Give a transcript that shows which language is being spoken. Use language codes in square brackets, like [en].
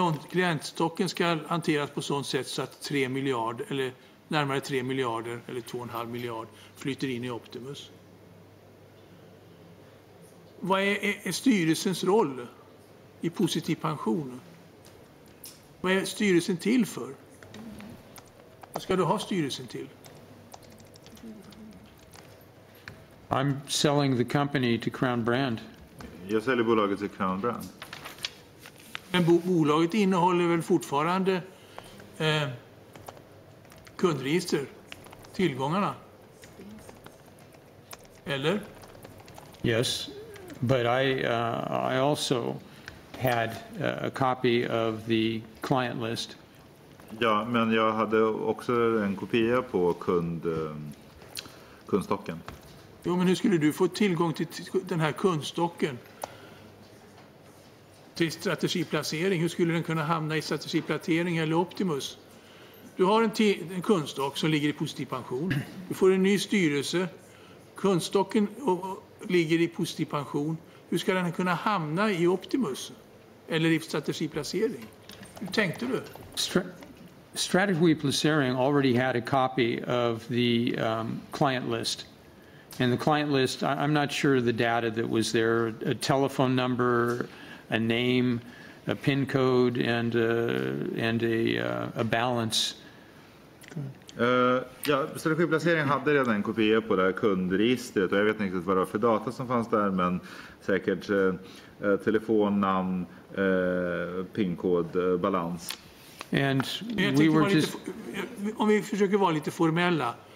[sv] Klientstocken ska hanteras på sådant sätt så att 3 miljarder eller närmare 3 miljarder eller 2,5 miljard flyter in i Optimus. Vad är styrelsens roll i positiv pension? Vad är styrelsen till för? Vad ska du ha styrelsen till? [en] I'm selling the company to Crown Brand. [sv] Jag säljer bolaget till Crown Brand. Men bolaget innehåller väl fortfarande kundregister, tillgångarna? Eller? [en] Yes, but I also had a copy of the client list. [sv] Ja, men jag hade också en kopia på kundstocken. Jo, men hur skulle du få tillgång till den här kundstocken? Till strategiplacering. Hur skulle den kunna hamna i strategiplacering eller Optimus? Du har en kundstock som ligger i positiv pension. Du får en ny styrelse. Kundstocken ligger i positiv pension. Hur ska den kunna hamna i Optimus? Eller i strategiplacering? Hur tänkte du? [en] Strategy placering already had a copy of the client list. And the client list, I'm not sure the data that was there, a telephone number, a name, a PIN code, and a balance. [sv] Ja, strategiplaceringen hade redan en kopia på det här kundregistret och jag vet inte riktigt vad det var för data som fanns där, men säkert telefonnamn, PIN-kod, balans. [en] And we were just... [sv] Om vi försöker vara lite formella.